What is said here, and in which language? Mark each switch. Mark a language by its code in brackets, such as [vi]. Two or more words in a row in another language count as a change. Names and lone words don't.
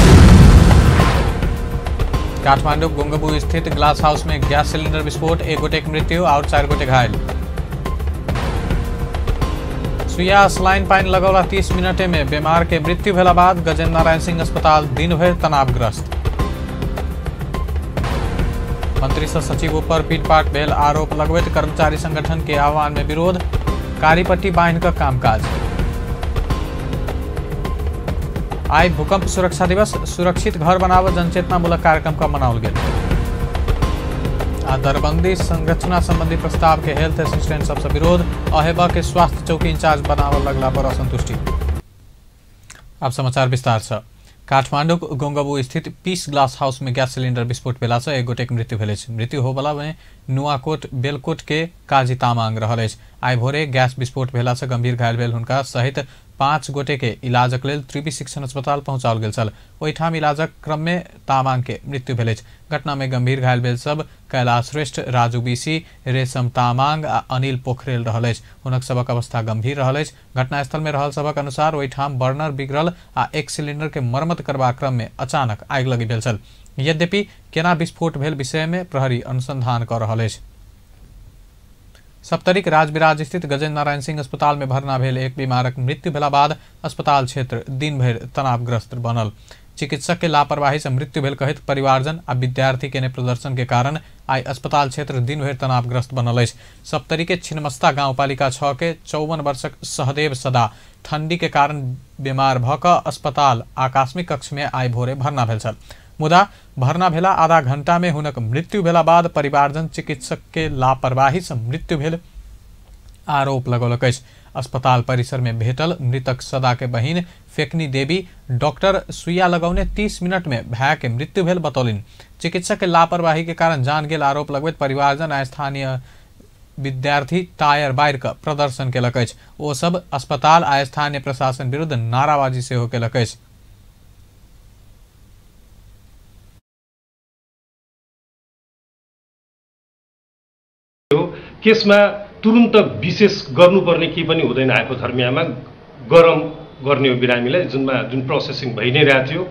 [mai] काठमांडू गुंगबू स्थित ग्लास हाउस में गैस सिलेंडर विस्फोट, 1 गोटे की मृत्यु और 4 गोटे घायल। सुइया सलाइन पाइन लगौला 30 मिनटे में बीमार के मृत्यु भेला बाद गजेन्द्र नारायण सिंह अस्पताल दिन भर तनावग्रस्त। मंत्री सचिव पर पीटपाट भेल आरोप लगबैत कर्मचारी संगठन के आह्वान में विरोध, कारीपट्टी बांध कर कामकाज। आज भूकंप सुरक्षा दिवस, सुरक्षित घर बनाव जनचेतनामूलक कार्यक्रम का मनाओल गेल। दरबंदी संरचना संबंधी प्रस्ताव के हेल्थ असिस्टेंट सबसे विरोध, अहेबा के स्वास्थ्य चौकी इंचार्ज बनाव लगला पर असंतुष्टि। अब समाचार विस्तार से। काठमांडू गोंगबू स्थित पीस ग्लास हाउस में गैस सिलेंडर विस्फोट भेला से 1 गोटे की मृत्यु भेल। मृत्यु होबला में नुआकोट बेलकोट के काजी तामांग रहल। आई भोरे गैस विस्फोट भेला से गंभीर घायल भेल हुनका सहित 5 गोटे के इलाजक लेल त्रिवी शिक्षण अस्पताल पहुंचाओल गेल छल। ओहिठाम इलाजक क्रम में तामांग के मृत्यु भेल। घटना में गंभीर घायल भेल सब कैलाश श्रेष्ठ, राजू बीसी, रेशम तामांग आ अनिल पोखरेल रहल। हुनक सबक अवस्था गंभीर रहल। घटनास्थल में रहल सबक अनुसार ओहिठाम बर्नर बिगड़ल आ एक सिलेंडर के मरम्मत करबा क्रम में अचानक आगि लगी भेल छल। यद्यपि केना विस्फोट भेल विषय में प्रहरी अनुसंधान कर रहल अछि। सप्तरिक राजविराज स्थित गजेन्द्र नारायण सिंह अस्पताल में भर्ना भेल एक बीमारक मृत्यु भेला बाद अस्पताल क्षेत्र दिन भर तनावग्रस्त बनल। चिकित्सक के लापरवाही से मृत्यु भेल कहित परिवारजन आ विद्यार्थी के प्रदर्शन के कारण आई अस्पताल क्षेत्र दिन भर तनावग्रस्त बनल। सप्तरी के छिन्नमस्ता गांवपालिका 6 के 54 वर्षक सहदेव सदा ठंडी के कारण बीमार भक अस्पताल आकस्मिक कक्ष में आई भोरे भर्ना भेल छल। मुदा भर्ना भेला आधा घंटा में हुनक मृत्यु भेला बाद परिवारजन चिकित्सक के लापरवाही से मृत्यु भेल आरोप लगौलक। अस्पताल परिसर में भेटल मृतक सदा के बहिन फेकनी देवी डॉक्टर सुइया लगौने 30 मिनट में भय के मृत्यु भेल बतौलिन। चिकित्सक के लापरवाही के कारण जान गेल आरोप लगबैत परिवारजन आ स्थानीय विद्यार्थी टायर बायर का प्रदर्शन केलक। ओ सब अस्पताल आ स्थानीय प्रशासन विरुद्ध नाराबाजी सेहो केलक। [ne] केसमा तुरुन्त विशेष गर्नुपर्ने केही पनि हुँदैन। आएको धर्मियामा गरम गर्ने हो बिरामीलाई, जुन प्रोसेसिङ भइ नै रहेको थियो।